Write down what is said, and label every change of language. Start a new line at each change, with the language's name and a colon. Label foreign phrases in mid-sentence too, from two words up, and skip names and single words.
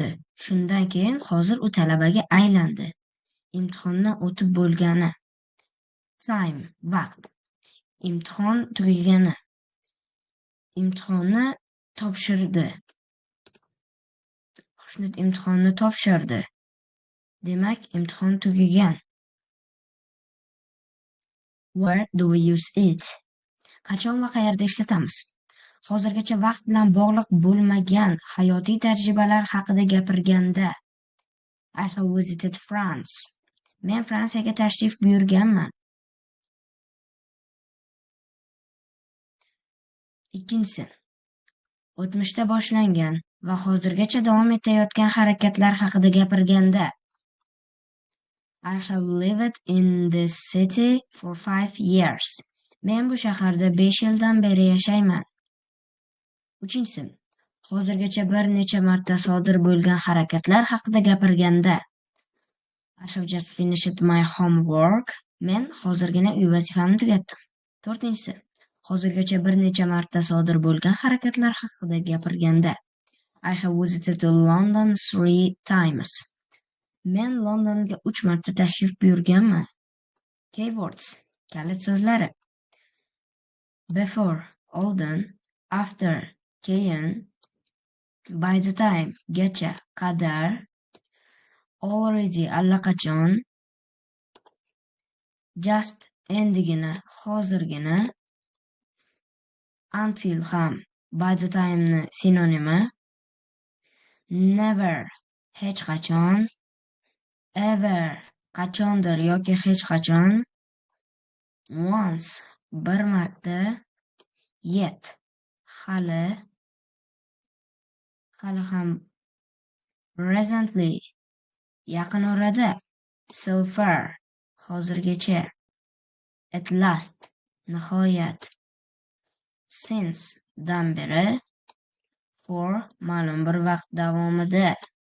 Uzbek: Shundan keyin hozir u talabaga aylandi. Imtihondan o'tib bo'lgani. Time. Vaqt. Imtihon tugagani. Imtihonni topshirdi. Xushnud imtihonni topshirdi. Demak, imtihon tugagan.
English: Where do we use it?
Uzbek: Qachon va qayerda ishlatamiz? Hozirgacha vaqt bilan bog'liq bo'lmagan hayotiy tajribalar haqida gapirganda
English: I have visited France.
Uzbek: Men Fransiyaga tashrif buyurganman. Ikkinchisi. O'tmishda boshlangan va hozirgacha davom etayotgan harakatlar haqida gapirganda
English: I have lived in this city for 5 years.
Uzbek: Men bu shaharda 5 yildan beri yashayman. Uchinchisi. Hozirgacha bir necha marta sodir bo'lgan harakatlar haqida gapirganda
English: I have just finished my homework.
Uzbek: Men hozirgina uy vazifamni tugatdim. To'rtinchisi. Hozirgacha bir necha marta sodir bo'lgan harakatlar haqida gapirganda
English: I have visited London 3 times.
Uzbek: Men Londonga 3 marta tashrif buyurganman. Keywords. Kalit so'zlari. Before, oldin, after, keyin,
English: by the time,
Uzbek: gacha, qadar, already, allaqachon, just, endigina, hozirgina, until ham,
English: by the time'ni
Uzbek: sinonimi, never, hech qachon, ever, qachondir yoki hech qachon, once, bir marta, yet, hali ham, presently, yaqin orada,
English: so far, hozirgacha, at last,
Uzbek: nihoyat, since, dan beri, for, ma'lum bir vaqt davomida.